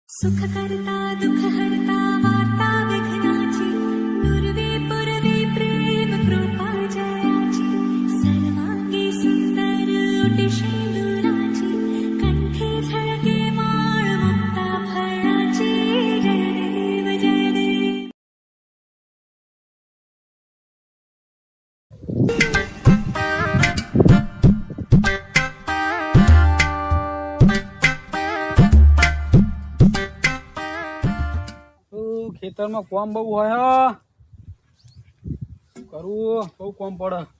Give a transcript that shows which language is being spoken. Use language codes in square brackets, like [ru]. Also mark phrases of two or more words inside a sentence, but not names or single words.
[mr] सुख करता दुख हरता वार्ता विघ्नाची नुरवे पुरवे प्रेम कृपा जयाची सर्वांगी सुंदर उटिशेंदुराची कंठे झळके माळ मुक्ता फळाची जय देव जय देव. [gu] ખેતરમાં કોમ બહુ હોય શું કરવું બહુ કોમ પડે.